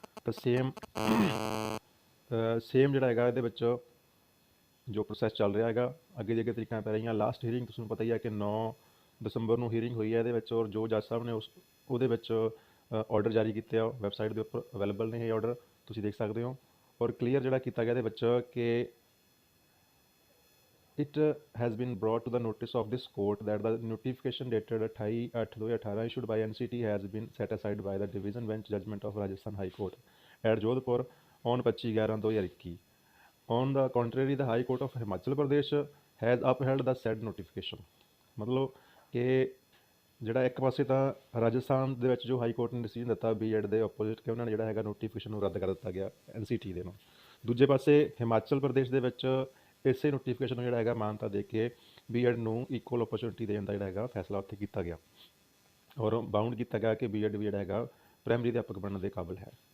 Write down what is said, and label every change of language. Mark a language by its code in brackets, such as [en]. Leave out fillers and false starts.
[pa] ਤਾਂ ਸੇਮ ਜਿਹੜਾ ਹੈਗਾ ਇਹਦੇ ਵਿੱਚ ਜੋ ਪ੍ਰੋਸੈਸ ਚੱਲ ਰਿਹਾ ਹੈਗਾ, ਅੱਗੇ ਦੀ ਅੱਗੇ ਤਰੀਕਾਂ ਪੈ ਰਹੀਆਂ। ਲਾਸਟ ਹੀਅਰਿੰਗ ਤੁਹਾਨੂੰ ਪਤਾ ਹੀ ਹੈ ਕਿ 9 ਦਸੰਬਰ ਨੂੰ ਹੀਅਰਿੰਗ ਹੋਈ ਹੈ ਇਹਦੇ ਵਿੱਚ, ਔਰ ਜੋ ਜੱਜ ਸਾਹਿਬ ਨੇ ਉਹਦੇ ਵਿੱਚ ਆਰਡਰ ਜਾਰੀ ਕੀਤੇ ਆ ਵੈਬਸਾਈਟ ਦੇ ਉੱਪਰ ਅਵੇਲੇਬਲ ਨੇ ਇਹ ਆਰਡਰ, ਤੁਸੀਂ ਦੇਖ ਸਕਦੇ ਹੋ। ਔਰ ਕਲੀਅਰ ਜਿਹੜਾ ਕੀਤਾ ਗਿਆ ਇਹਦੇ ਵਿੱਚ ਕਿ [en] it has been brought to the notice of this court that the notification dated 28/8/2018 issued by NCT has been set aside by the division bench judgment of Rajasthan High Court at Jodhpur on 25/11/2021. On the contrary, the High Court of Himachal Pradesh has upheld the said notification। [hi] मतलब कि [pa] ਜਿਹੜਾ ਇੱਕ ਪਾਸੇ ਤਾਂ ਰਾਜਸਥਾਨ ਦੇ ਵਿੱਚ ਜੋ high court ਨੇ ਡਿਸੀਜਨ ਦਿੱਤਾ ਬੀਐਡ ਦੇ ਆਪੋਜ਼ਿਟ ਕਿ ਉਹਨਾਂ ਨੇ ਜਿਹੜਾ ਹੈਗਾ ਨੋਟੀਫਿਕੇਸ਼ਨ ਨੂੰ ਰੱਦ ਕਰ ਦਿੱਤਾ ਗਿਆ ਐਨਸੀਟੀ ਦੇ ਨੂੰ, ਦੂਜੇ ਪਾਸੇ ਹਿਮਾਚਲ ਪ੍ਰਦੇਸ਼ ਦੇ ਵਿੱਚ ਇਸੇ ਨੋਟੀਫਿਕੇਸ਼ਨ ਨੂੰ ਜਿਹੜਾ ਹੈਗਾ ਮਾਨਤਾ ਦੇ ਕੇ ਬੀਐਡ ਨੂੰ ਇਕੁਅਲ ਓਪਰਚੁਨਿਟੀ ਦੇਣ ਦਾ ਜਿਹੜਾ ਹੈਗਾ ਫੈਸਲਾ ਉੱਥੇ ਕੀਤਾ ਗਿਆ ਔਰ ਬਾਉਂਡ ਕੀਤਾ ਗਿਆ ਕਿ ਬੀਐਡ ਵੀ ਜਿਹੜਾ ਹੈਗਾ ਪ੍ਰਾਇਮਰੀ ਅਧਿਆਪਕ ਬਣਨ ਦੇ ਕਾਬਿਲ ਹੈ।